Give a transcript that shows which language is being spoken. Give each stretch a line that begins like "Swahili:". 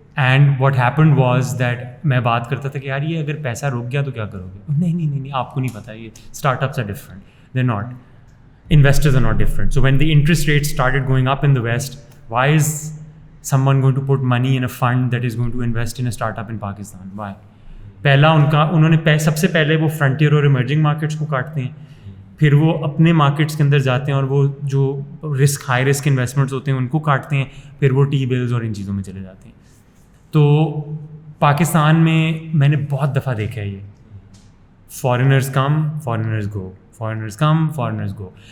English: And what happened was that میں بات کرتا تھا کہ یار یہ اگر پیسہ رک گیا تو کیا کرو گے.
Urdu: نہیں آپ کو نہیں پتا, یہ
English: startups are different, they're not. Investors are not different. So when the interest rates started going up in the West, why is someone going to put money in a fund that is going to invest in a startup in Pakistan? Why?
Urdu: پہلا انہوں نے سب سے پہلے وہ frontier اور emerging markets کو کاٹتے ہیں, پھر وہ اپنے مارکیٹس کے اندر جاتے ہیں اور وہ جو ہائی رسک انویسٹمنٹس ہوتے ہیں ان کو کاٹتے ہیں, پھر وہ ٹی بلز اور ان چیزوں میں چلے جاتے ہیں. تو پاکستان میں نے بہت دفعہ دیکھا ہے یہ,
English: Foreigners come foreigners go, foreigners come foreigners go.